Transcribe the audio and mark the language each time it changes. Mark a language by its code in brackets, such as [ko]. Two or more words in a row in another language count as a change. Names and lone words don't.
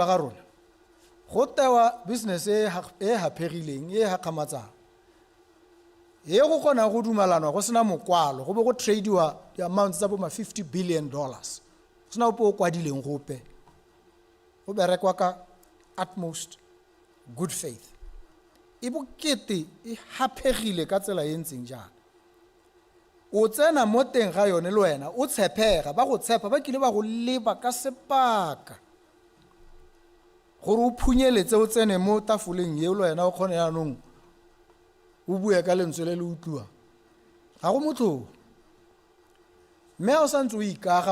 [tn] ga rona go tewa business e hapegileng e gakgamatsang e go kgona go dumalanwa go sena mokwalo go be go tradeiwa di-amounts tsa bo $50 billion sena ope o kwadileng gope go berekwa ka [en] utmost good faith [tn] e bokete e hapegile ka tsela e ntseng jana o tsena mo teng ga yone le wena o tshepega ba go tshepa ba kile ba go leba ka sepaka gore o phunyeletse o tsene mo tafoleng ye le wena o kgone yanong o bue ka lentswe le le utlwa ga go motho mme o santse o ikaga